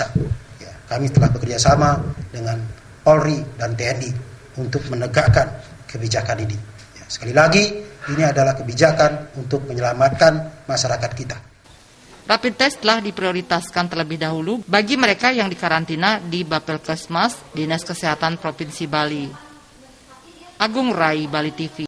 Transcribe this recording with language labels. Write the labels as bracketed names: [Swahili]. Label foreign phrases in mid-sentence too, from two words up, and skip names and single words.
[Indonesian] Ya, kami telah bekerja sama dengan Polri dan TNI untuk menegakkan kebijakan ini. Ya, sekali lagi, ini adalah kebijakan untuk menyelamatkan masyarakat kita. [English] Rapid test [Indonesian] telah diprioritaskan terlebih dahulu bagi mereka yang dikarantina di Bapelkesmas Dinas Kesehatan Provinsi Bali. Agung Rai, Bali TV.